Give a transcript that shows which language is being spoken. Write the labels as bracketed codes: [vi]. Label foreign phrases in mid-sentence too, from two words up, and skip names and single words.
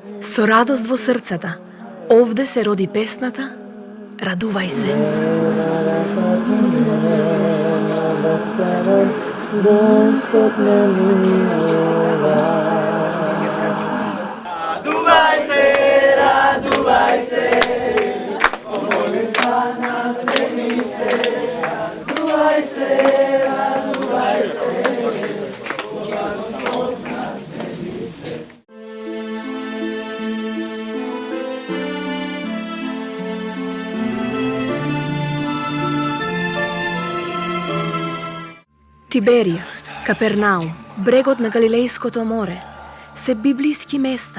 [mk] Со радост во срцата, овде се роди песната Радувај се. Радувај се, радувај се, радувај се, радувај се. Тиберијас, Капернаум, брегот на Галилејското море, се библиски места